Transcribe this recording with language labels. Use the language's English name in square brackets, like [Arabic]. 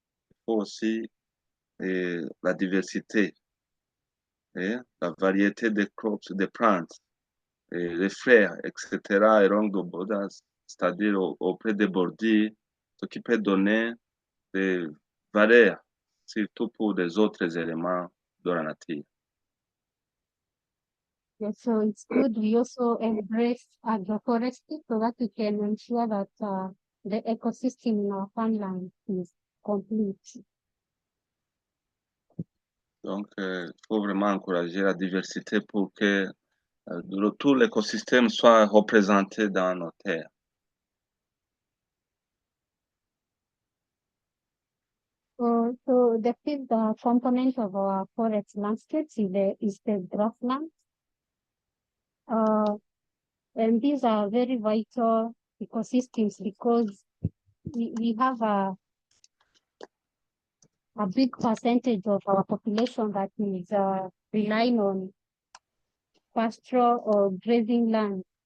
[French] Il faut aussi la diversité et la variété des crops, des plantes, et les fleurs, etc. et [English] along the borders, [French] c'est-à-dire auprès des bordures, ce qui peut donner des valeurs, surtout pour des autres éléments de la nature. [English] Yeah, so it's good we also embrace agroforestry so that we can ensure that the ecosystem in our farmland is complete. [French] Donc, il faut vraiment encourager la diversité pour que tout l'écosystème soit représenté dans nos terres. [English] So the fifth component of our forest landscapes is the grasslands. And these are very vital ecosystems because we have a big percentage of our population that is relying on pastoral or grazing land.